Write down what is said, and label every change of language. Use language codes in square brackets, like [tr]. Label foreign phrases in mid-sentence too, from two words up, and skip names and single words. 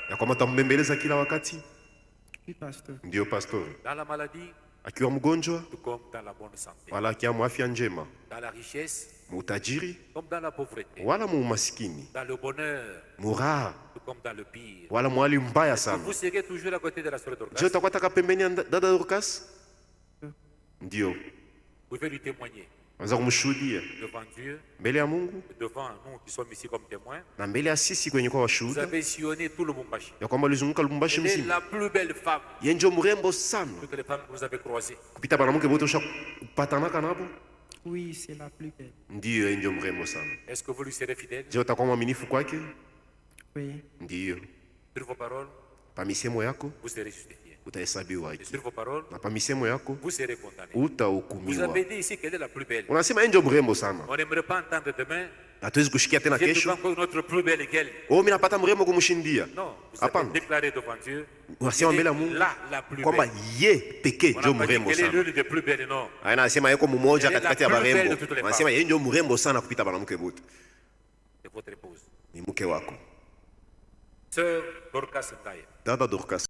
[sw] ya kwamba utambembeleza kila wakati? [fr] Oui, pasteur. [sw] Ndiyo pastor, [fr] dans la maladie [sw] akiwa mgonjwa [fr] tout comme dans la bonne santé, [sw] wala akiwa mwafya njema, [fr] dans la richesse [sw] mutajiri [fr] comme dans la pauvreté, [sw] wala muumasikini, [fr] dans le bonheur [sw] muraha [fr] tout comme dans le pire. [sw] wala mwali mbaya sana. [fr] Vous serez toujours à côté de la sœur Je Dorcas. [sw] utakuwa taka pembeni ya dada Dorcas? Ndiyo, [fr] Vous pouvez lui témoigner [sw] anza kumshuhudia [fr] devant Dieu [sw] mbele ya Mungu [fr] et devant nous qui sommes ici comme témoins. [sw] na mbele ya sisi kwenye kwa [fr] Vous [sw] washuhuda [fr] avez sillonné tout le Mumbashi. [sw] ya kwamba ulizunguka Lubumbashi [fr] Elle est [sw] mzima. [fr] la plus belle femme. [sw] Yeye ndio mrembo sana [fr] Toutes les femmes que vous avez croisées. [sw] kupita banamuke bote ushapatanaka nabo. [fr] Oui, c'est la plus belle. [sw] Ndiyo, yeye ndio mrembo sana. [fr] Est-ce que vous lui serez fidèle [sw] Je utakuwa mwaminifu kwake? [fr] Oui. [sw] Ndiyo, [fr] sur vos paroles? [sw] pa misemo yako [fr] Vous serez justifié. [sw] utahesabiwa [fr] Et [sw] haki, [fr] sur vos paroles, [sw] na pa misemo yako [fr] vous serez condamné. Vous [sw] utahukumiwa. [fr] avez dit ici qu'elle est la plus belle. [sw] Unasema yeye ndio mrembo sana, [fr] On n'aimerait pas entendre demain. [sw] hatuwezi kushikia tena [fr] J'ai [sw] kesho. [fr] encore une autre plus belle qu'elle. [sw] Oh, mimi napata mrembo kumshindia. [fr] Non, vous [sw] Hapana. [fr] avez déclaré devant Dieu. [sw] Unasema mbele ya [fr] Elle est [sw] Mungu [fr] la plus [sw] kwamba [fr] belle. [sw] ye pekee [fr] On [sw] ndio [fr] n'a pas dit [sw] mrembo [fr] qu'elle est [sw] sana. [fr] l'une des plus belles, non. [sw] Haina anasema yeko mmoja [fr] Elle est [sw] katikati ya [fr] la plus belle [sw] barembo. [fr] de toutes les [sw] Anasema yeye ndio mrembo sana kupita banamuke bote. [fr] C'est votre épouse. [sw] Ni mke wako. [fr] Sœur Dorcas Ndaye. [sw] Dada Dorcas.